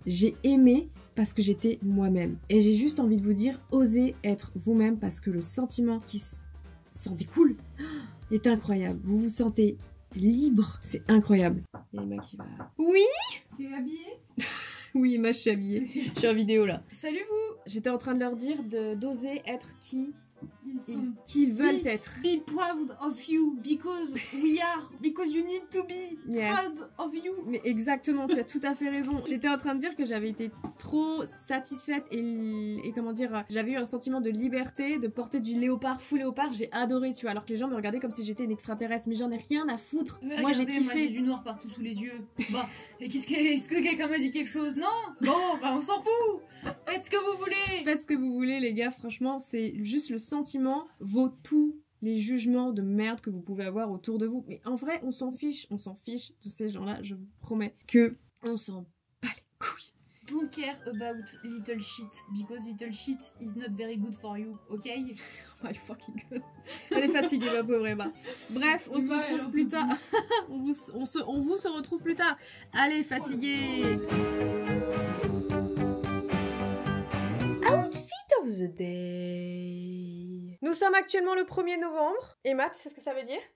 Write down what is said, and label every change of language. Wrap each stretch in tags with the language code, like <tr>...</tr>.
<fr>J'ai aimé parce que j'étais moi-même. Et j'ai juste envie de vous dire, osez être vous-même parce que le sentiment qui s'en découle est incroyable. Vous vous sentez libre, c'est incroyable. Il y a Emma qui va... Oui? T'es habillée? Oui, Emma, je suis habillée. Je suis en vidéo là. Salut vous! J'étais en train de leur dire d'oser être qu'ils veulent être.</fr> <en>Be proud of you because you need to be proud of you.</en> <fr>Mais exactement, tu as tout à fait raison. J'étais en train de dire que j'avais été trop satisfaite et comment dire, j'avais eu un sentiment de liberté, de porter du léopard, full léopard, j'ai adoré, tu vois, alors que les gens me regardaient comme si j'étais une extraterrestre, mais j'en ai rien à foutre. Mais moi j'ai kiffé. Moi j'ai du noir partout sous les yeux. Bah, et est-ce que quelqu'un m'a dit quelque chose? Non? Bon, bah on s'en fout. Faites ce que vous voulez. Faites ce que vous voulez les gars, franchement, c'est juste le sentiment vaut tous les jugements de merde que vous pouvez avoir autour de vous. Mais en vrai, on s'en fiche de ces gens-là, je vous promets que on s'en bat les couilles.</fr> <en>Don't care about little shit, because little shit is not very good for you, ok? Oh my fucking god.</en> <fr>Elle est fatiguée, ma pauvre Emma. Bref, on se retrouve plus tard. on vous se retrouve plus tard. Allez, fatiguée.</fr> <en>Outfit of the day.</en> <fr>Nous sommes actuellement le 1er novembre. Emma, tu sais ce que ça veut dire?</fr>